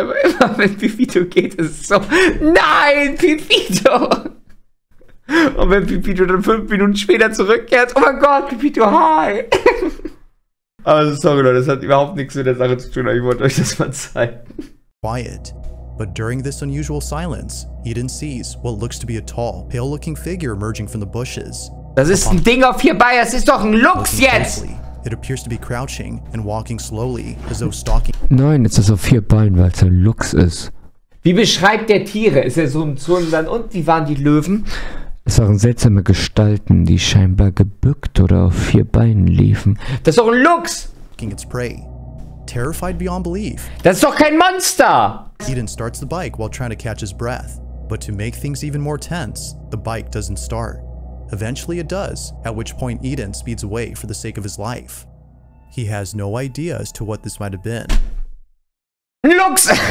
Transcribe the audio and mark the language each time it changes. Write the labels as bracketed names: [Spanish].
[German] Aber immer wenn Pepito geht, ist es so, nein, Pepito! Und wenn Pepito dann 5 Minuten später zurückkehrt, oh mein Gott, Pepito, hi! Also sorry Leute, das hat überhaupt nichts mit der Sache zu tun, aber ich wollte euch das mal zeigen. [English] Quiet. But during this unusual silence, Eden sees what looks to be a tall, pale-looking figure emerging from the bushes. [German] Das ist ein Ding auf 4 Beinen, das ist doch ein Luchs jetzt! [English] It appears to be crouching and walking slowly, as though stalking. [German] Nein, es ist auf 4 Beinen, weil es ein Luchs ist. Wie beschreibt der Tiere? Ist er so im Zonenland und wie waren die Löwen? Es waren seltsame Gestalten, die scheinbar gebückt oder auf 4 Beinen liefen. Das ist doch ein Luchs! [English] Its prey. Terrified beyond belief, [German] das ist doch kein Monster! [English] Eden starts the bike while trying to catch his breath. But to make things even more tense, the bike doesn't start. Eventually it does, at which point Eden speeds away for the sake of his life. He has no idea as to what this might have been. [German] Luchs!